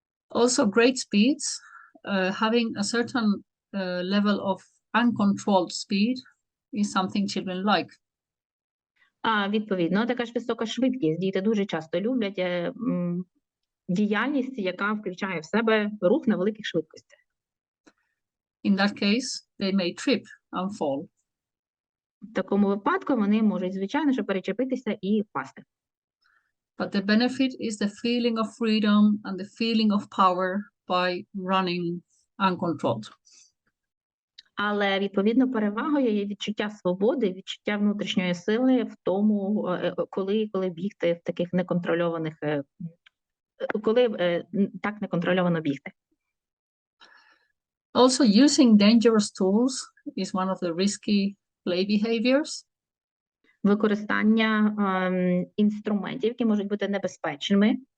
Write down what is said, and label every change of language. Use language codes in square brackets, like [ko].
[en] Also, great speeds, having a certain level of uncontrolled speed is something children like. [uk] Відповідно, така ж висока швидкість. Діти дуже часто люблять діяльність, яка включає в себе рух на великих швидкостях. [en] In that case, they may trip and fall. [uk] В такому випадку вони можуть, звичайно, що перечепитися і впасти. [en] But the benefit is the feeling of freedom and the feeling of power by running uncontrolled. [uk] Але, відповідно, перевагою є відчуття свободи, відчуття внутрішньої сили в тому, коли бігти в таких неконтрольованих, коли так неконтрольовано бігти. [en] Also, using dangerous tools is one of the risky play behaviors. [uk] Використання інструментів, які можуть бути небезпечними.